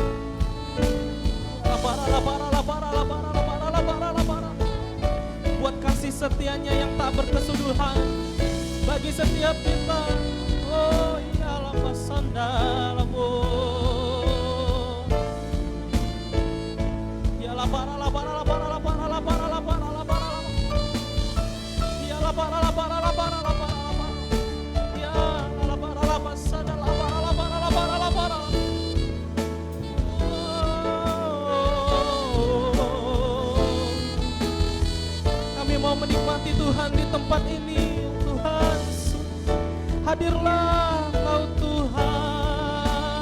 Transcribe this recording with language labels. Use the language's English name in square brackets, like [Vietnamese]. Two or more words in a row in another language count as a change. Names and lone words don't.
[Indonesian] Buat kasih setianya yang tak berkesudahan bagi setiap kita. Oh ya lama sandalamu, ya la para la para la para la para la para la para la para la, ya la para la para la para la para la para, ya la para la pasada la para la para la para la para. Kami mau menikmati Tuhan di tempat ini, Tuhan. Hadirlah Kau Tuhan.